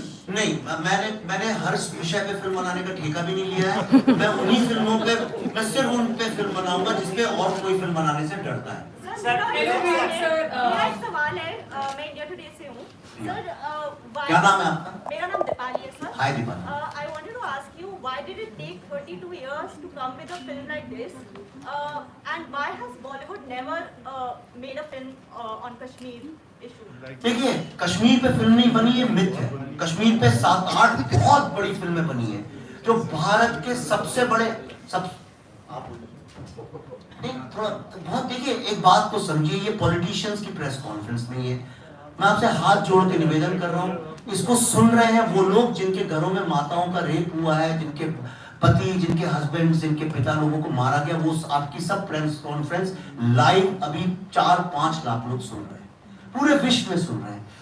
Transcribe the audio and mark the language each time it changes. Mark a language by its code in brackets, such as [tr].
[hi] नहीं, मैंने हर विषय पे फिल्म बनाने का ठेका भी नहीं लिया है। मैं उन्हीं फिल्मों पे, मैं सिर्फ उन पे फिल्म बनाऊंगा जिसपे और कोई फिल्म बनाने से डरता है। मेरा एक सवाल है, मैं इंडिया टुडे से हूँ सर। क्या नाम है आपका? मेरा नाम दीपाली है sir. Hi Deepali. [en] I wanted to ask you, why did it take 32 years to come with a film like this? And why has Bollywood never made a film on Kashmir issue? [hi] देखिए, कश्मीर पे film नहीं बनी, ये myth है। कश्मीर पे 7-8 बहुत बड़ी फिल्में बनी है जो भारत के सबसे बड़े नहीं, थोड़ा बहुत देखिए, एक बात को समझिए, ये पॉलिटिशियंस की प्रेस कॉन्फ्रेंस नहीं है। मैं आपसे हाथ जोड़ के निवेदन कर रहा हूँ, इसको सुन रहे हैं वो लोग जिनके घरों में माताओं का रेप हुआ है, जिनके पति, जिनके हस्बैंड, जिनके पिता लोगों को मारा गया, वो आपकी सब प्रेस कॉन्फ्रेंस लाइव अभी 4-5 लाख लोग सुन रहे हैं, पूरे विश्व में सुन रहे हैं।